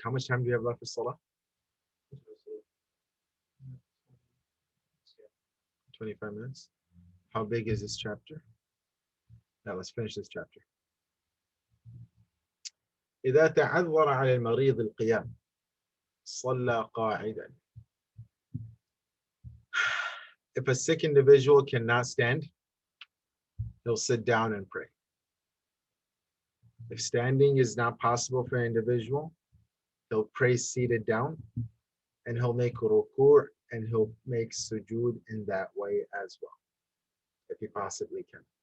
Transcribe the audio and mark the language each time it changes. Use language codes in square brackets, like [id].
[en] How much time do you have left for Salah? 25 minutes. How big is this chapter? Now let's finish this chapter. [ar] إذا تعذر على المريض القيام صلى قاعدا. [en] If a sick individual cannot stand, he'll sit down and pray. If standing is not possible for an individual, he'll pray seated down, and he'll make ruku' and he'll make sujood in that way as well, if he possibly can.